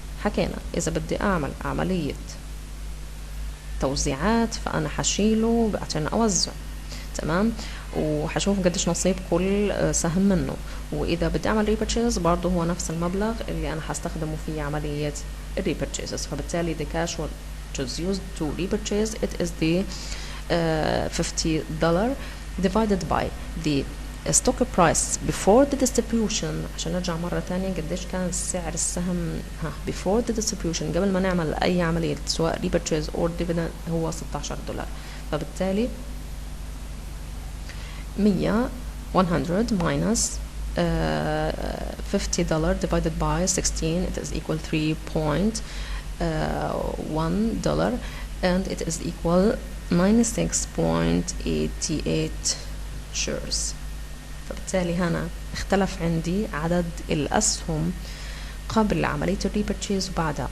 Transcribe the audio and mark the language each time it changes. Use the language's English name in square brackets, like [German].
[Arabic] حكينا إذا بدي أعمل عملية توزيعات فأنا حشيله عشان أوزع. تمام. وحشوف قديش نصيب كل سهم منه، وإذا بدي أعمل repurchase برضه هو نفس المبلغ اللي أنا حستخدمه في عملية repurchases. [English] فبالتالي the cash which is used to repurchase it is the $50 divided by the stock price before the distribution. [Arabic] عشان نرجع مرة تانية قديش كان سعر السهم [English] before the distribution [Arabic] قبل ما نعمل أي عملية سواء repurchase or dividend هو $16. فبالتالي 100 minus [English] $50 divided by 16, it is equal 3.1 and it is equal 96.88 shares. [Arabic] فبالتالي هنا اختلف عندي عدد الأسهم قبل عملية الريبرتشيز وبعدها.